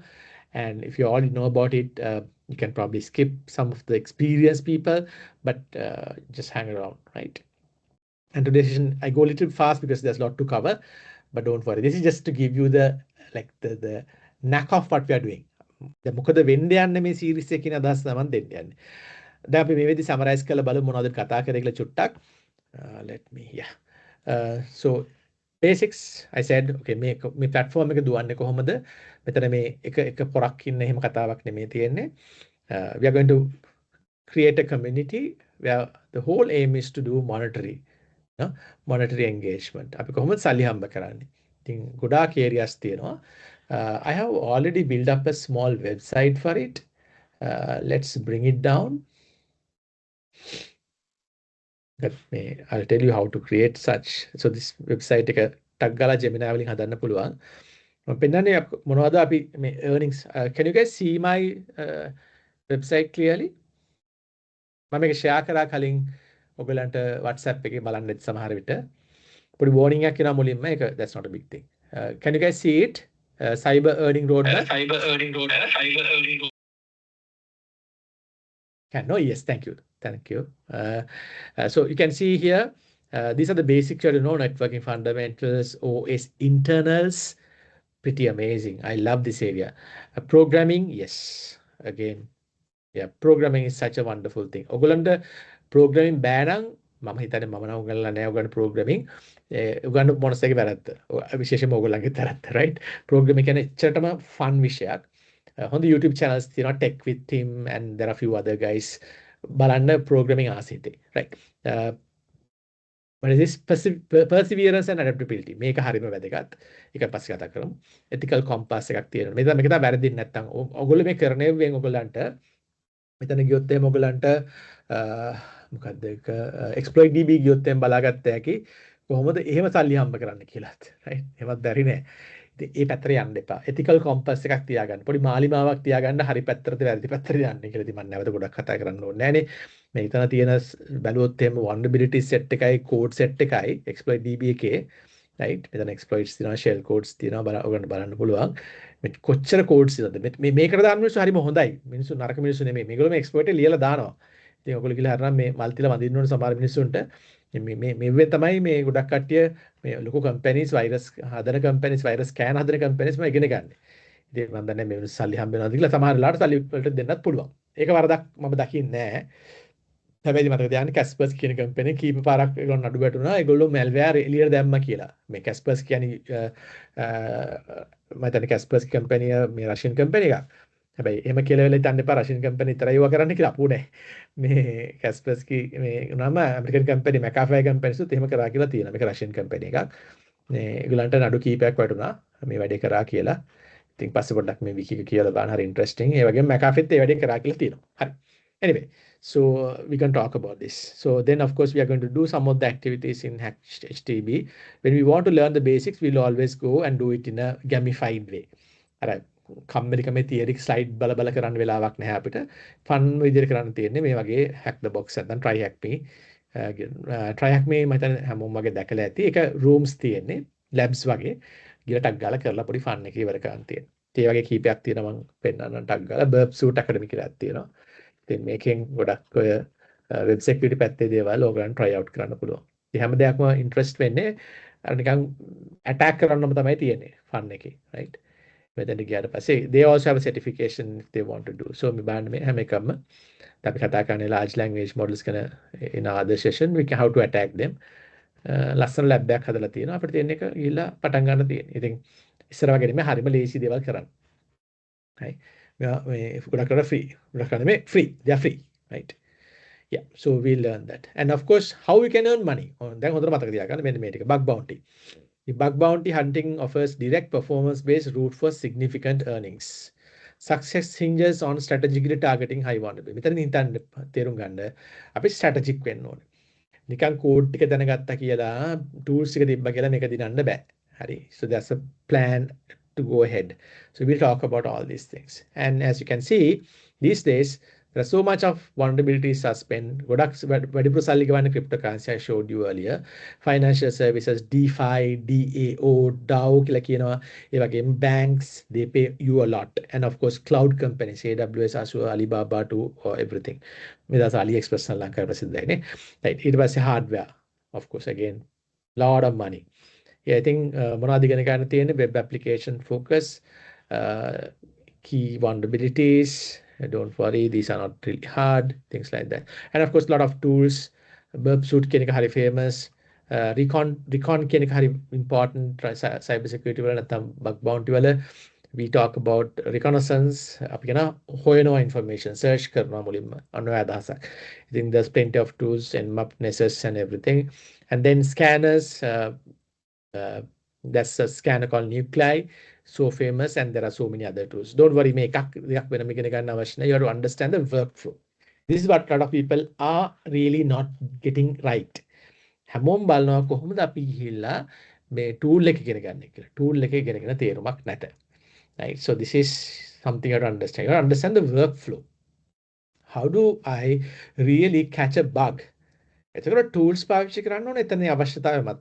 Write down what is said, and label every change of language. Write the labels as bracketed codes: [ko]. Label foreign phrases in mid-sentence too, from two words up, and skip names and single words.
[en] And if you already know about it, you can probably skip some of the experienced people, but just hang around, right? And today's session, I go a little fast because there's a lot to cover, but don't worry. This is just to give you the like the knack of what we are doing. [si] දැන් මොකද වෙන්න යන්නේ මේ සීරීස් එකේ කියන අදහස තමයි දෙන්න යන්නේ. දැන් අපි මේ වෙද්දි සමරයිස් කරලා බලමු මොනවද කතා කරේ කියලා චුට්ටක්. [en] Let me yeah. So basics I said okay [si] මේ platform එක දුවන්නේ කොහොමද? මෙතන මේ එක පොරක් ඉන්න එහෙම කතාවක් නෙමෙයි තියෙන්නේ. [en] We are going to create a community where the whole aim is to do monitoring. Monetary engagement. [si] අපි කොහොමද සල්ලි හම්බ කරන්නේ? ඉතින් ගොඩාක් areas තියෙනවා. [en] I have already built up a small website for it. Let's bring it down. I'll tell you how to create such. So this website [si] එක ටග් ගාලා Gemini වලින් හදන්න පුළුවන්. මම පෙන්නන්නේ මොනවද අපි මේ earnings. [en] Can you guys see my website clearly? [si] මම මේක share කරා කලින් ඔයගලන්ට WhatsApp එකේ බලන්න සමහර විට පොඩි warning එකක් එනවා මුලින්ම ඒක [en] that's not a big thing. Can you guys see it? Cyber earning roadmap. Cyber earning roadmap. Can no yes thank you so you can see here these are the basics you know networking fundamentals OS internals pretty amazing I love this area programming yes again yeah programming is such a wonderful thing [si] ඔයගොල්ලන්ට programming බෑ නම් මම හිතන්නේ මම නම් උගන්ලා නැහැ උගන්න programming උගන්න මොනස් එකේ වැරද්ද විශේෂයෙන්ම ඔයගොල්ලන්ගේ තරත්ත [en] right [si] programming කියන්නේ එච්චරටම fun විෂයක් [en] on the YouTube channels තියෙනවා tech with him and there are a few other guys [si] බලන්න programming ආසිතේ [en] right but this perseverance and adaptability [si] මේක හරියම වැදගත් ඒක පස්සේ කතා කරමු [en] ethical compass [si] එකක් තියෙනවා මේක තමයි වැරදින්නේ නැත්තම් ඔයගොල්ලෝ මේ කරන්නේ ඔයගොල්ලන්ට මෙතන ගියොත් එහෙම ඔයගලන්ට මොකක්ද ඒක [en] exploit db [si] ගියොත් එහෙම බලාගත්ත හැකි කොහොමද එහෙම සල්ලි හම්බ කරන්න කියලාත් right එහෙමත් බැරි නෑ ඉතින් ඒ පැත්තට යන්න එපා [en] ethical compass [si] එකක් තියාගන්න පොඩි මාලිමාවක් තියාගන්න හරි පැත්තටද වැරදි පැත්තට යන්නේ කියලා ඉතින් මම නැවත ගොඩක් කතා කරන්න ඕනේ නෑනේ මේ ඉතන තියෙන බැලුවොත් එහෙම [en] vulnerability set [si] එකයි [en] code set [si] එකයි [en] exploit db [si] එකේ right මෙතන exploits තියෙනවා [en] shell codes [si] තියෙනවා ඔයගොල්ලන්ට බලන්න පුළුවන් මේ කොච්චර codes තියෙනවද මේකට දාන්න මිනිස්සු හරිම හොඳයි මිනිස්සු නරක මිනිස්සු නෙමෙයි මේගොල්ලෝ මේ exploit එක ලියලා දානවා ඉතින් ඔයගොල්ලෝ කියලා හරිනම් මේ මල් තියලා වඳින්න ඕන සමහර මිනිස්සුන්ට මේ තමයි මේ ගොඩක් කට්ටිය මේ ලොකු companies virus හදන companies virus scan හදන companies මම ඉගෙන ගන්න. ඉතින් මම දන්නේ මේ මිනිස්සු සල්ලි හම්බ වෙනවාද කියලා සමහර වෙලාවට සල්ලි වලට දෙන්නත් පුළුවන්. ඒක වරදක් මම දකින්නේ නැහැ. හැබැයි මතක තියාගන්න Kaspersky කියන කම්පැනි කීප පාරක් ඒගොල්ලෝ නඩු වැටුණා. ඒගොල්ලෝ malware එළියට දැම්මා කියලා. මේ Kaspersky කියන්නේ මම හිතන්නේ Kaspersky කම්පැනි මේ රෂියන් කම්පැනි එකක්. හැබැයි එහෙම කියලා වෙලා හිතන්න එපා රෂියන් කම්පැනි විතරයි ඒවා කරන්න කියලා අපෝ නෑ. මේ Kaspersky මේ නම ඇමරිකන් කම්පැනි McAfee කම්පැනිසුත් එහෙම කරා කියලා තියෙනවා. මේක රෂියන් කම්පැනි එකක්. මේ ඒගොල්ලන්ට නඩු කීපයක් වැටුණා මේ වැඩේ කරා කියලා. ඉතින් පස්සේ පොඩ්ඩක් මේ wiki එක කියලා බලන්න හරි ඉන්ටරෙස්ටිං. ඒ වගේම McAfeeත් ඒ වැඩේ කරා කියලා තියෙනවා. හරි. [en] Anyway, so we can talk about this. So then of course we are going to do some of the activities in HTB. When we want to learn the basics, we'll always go and do it in a gamified way. Alright. [si] කම්මැලිකමේ [en] theory slide [si] බල බල කරන්න වෙලාවක් නැහැ අපිට. fun විදිහට කරන්න තියෙන්නේ මේ වගේ hack the box නැත්නම් try hack me. try hack me මම හිතන්නේ හැමෝම වගේ දැකලා ඇති. ඒක rooms තියෙන්නේ labs වගේ. ගිහලා ටක් ගාලා කරලා පොඩි fun එක ඉවර කරන්න තියෙනවා. ඒ වගේ කීපයක් තියෙනවා මම පෙන්නන්න ටක් ගාලා burp suit academy කියලා තියෙනවා. ඉතින් මේකෙන් ගොඩක් ඔය [en] web security [si] පැත්තේ දේවල් ඕගලන් [en] try out [si] කරන්න පුළුවන්. ඉතින් හැම දෙයක්ම interest වෙන්නේ අර නිකන් attack කරන්නම තමයි තියෙන්නේ fun එකේ right. මෙතන ගියාට පස්සේ [en] they also have a certification if they want to do. So [si] මේ බලන්න මේ හැම එකම අපි කතා කරන්නේ [en] large language models ගැන in other session we can how to attack them. [si] ලස්සන lab එකක් හදලා තියෙනවා. අපිට තියෙන එක ගිහිල්ලා පටන් ගන්න තියෙන්නේ. ඉතින් ඉස්සර වගේ නෙමෙයි හරිම ලේසි දේවල් කරන්න. right. මේ ගොඩක් කරලා free. ගොඩක් කරලා මේ [en] free. They are free. right. Yeah, so we'll learn that. And of course, how we can earn money. [si] දැන් හොඳට මතක තියාගන්න මෙන්න මේ ටික [en] bug bounty. The bug bounty hunting offers direct performance-based route for significant earnings. Success hinges on strategically targeting high vulnerability. [si] මෙතන හිතන්න තේරුම් ගන්න අපි strategic වෙන්න ඕනේ. නිකන් code ටික දැනගත්තා කියලා tools ටික තිබ්බා කියලා මේක දිනන්න බෑ. හරි. [en] So that's a plan to go ahead. So we'll talk about all these things. And as you can see, these days there's so much of vulnerabilities are spent. [si] ගොඩක් වැඩිපුර සල්ලි ගවන්නේ cryptocurrency [en] I showed you earlier. Financial services, DeFi, DAO, DAO [si] කියලා කියනවා. ඒ වගේම [en] banks, they pay you a lot. And of course cloud companies, AWS, Azure, Alibaba to everything. [si] මේ දාස AliExpress ලංකාවේ ප්‍රසිද්ධයි නේ. Right. ඊට පස්සේ hardware. [en] of course, again, lot of money. Yeah, I think [si] මොනවද ඉගෙන ගන්න තියෙන්නේ [en] web application focus, uh, key vulnerabilities. Don't worry, these are not really hard, things like that. And of course, a lot of tools. [si] Burp suit කියන එක හරි famous. Recon කියන එක හරි [en] important cyber security [si] වල නැත්නම් [en] bug bounty [si] වල. [en] We talk about reconnaissance. අපි කියන හොයනවා information, search කරනවා මුලින්ම. අන්න ඔය අදහසක්. I think there's plenty of tools and map nesses and everything. And then scanners. Uh, that's a scanner called Nuclei, so famous, and there are so many other tools. Don't worry, you have to understand the workflow. This is what a lot of people are really not getting right. [si] හැමෝම බලනවා කොහොමද අපි ගිහිල්ලා මේ tool එක ඉගෙන ගන්න කියලා. tool එක ඉගෙනගෙන තේරුමක් නැත. [en] Right? So this is something you have to understand. You have to understand the workflow. How do I really catch a bug? [si] එතකොට tools පාවිච්චි කරන්න ඕනේ එතන අවශ්‍යතාවය මත.